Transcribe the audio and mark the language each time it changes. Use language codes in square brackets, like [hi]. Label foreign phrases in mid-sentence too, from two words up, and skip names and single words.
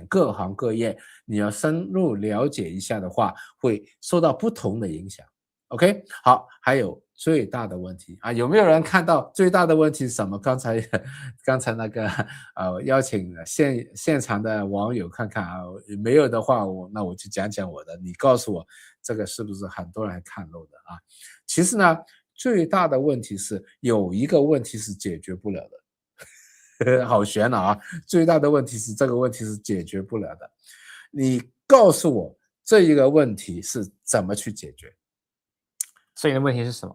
[zh] 各行各業你要深入了解一下的話，會受到不同的影響。OK， 好，還有最大的問題有沒有人看到最大的問題是什麼？剛才那個邀請現場的網友看看沒有的話那我就講講我的，你告訴我這個是不是很多人看漏的其實呢，最大的問題是有一個問題是解決不了的。好懸最大的問題是這個問題是解決不了的，你告訴我這一個問題是怎麼去解決？所以的問題是什麼？